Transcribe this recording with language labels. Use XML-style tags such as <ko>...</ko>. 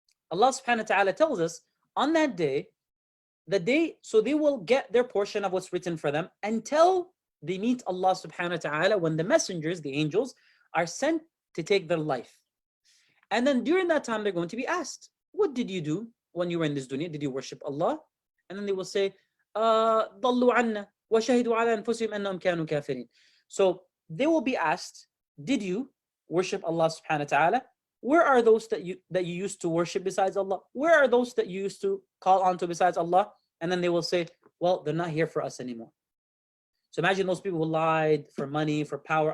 <en>Allah subhanahu wa ta'ala tells us on that day, so they will get their portion of what's written for them until they meet Allah subhanahu wa ta'ala, when the messengers, the angels, are sent to take their life. And then during that time, they're going to be asked, what did you do when you were in this dunya? Did you worship Allah?</en> <ar>And then they will say, ضَلُّوا عَنَّا وَشَهِدُوا عَلَى أَنفُسِهِمْ أَنَّهُمْ كَانُوا كَافِرِينَ.</ar> <en>So they will be asked, did you worship Allah subhanahu wa ta'ala? Where are those that you used to worship besides Allah? Where are those that you used to call on to besides Allah? And then they will say, well, they're not here for us anymore. So imagine those people who lied for money, for power.</en>